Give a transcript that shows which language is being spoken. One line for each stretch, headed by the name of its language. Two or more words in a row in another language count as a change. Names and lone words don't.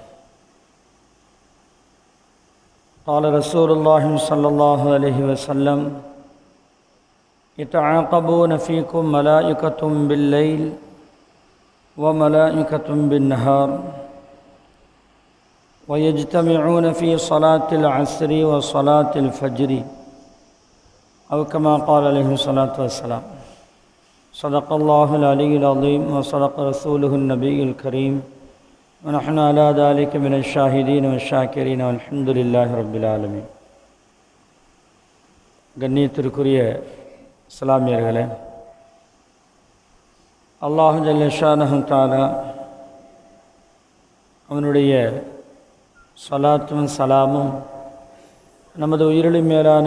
Arabic: قال رسول الله صلى الله عليه وسلم: يتعاقبون فيكم ملائكة بالليل وملائكة بالنهار ويجتمعون في صلاة العصر وصلاة الفجر، أو كما قال عليه الصلاة والسلام. صدق الله العلي العظيم وصدق رسوله النبي الكريم ونحن على ذلك من الشاهدين والشاكرين والحمد لله رب العالمين.
Tamil: கண்ணியத்திற்குரிய இஸ்லாமியர்களே,
Arabic: الله جل شانه تعالى
Tamil: அவனுடைய ஸலாத்தும் சலாமும் நமது உயிரிலும் மேலான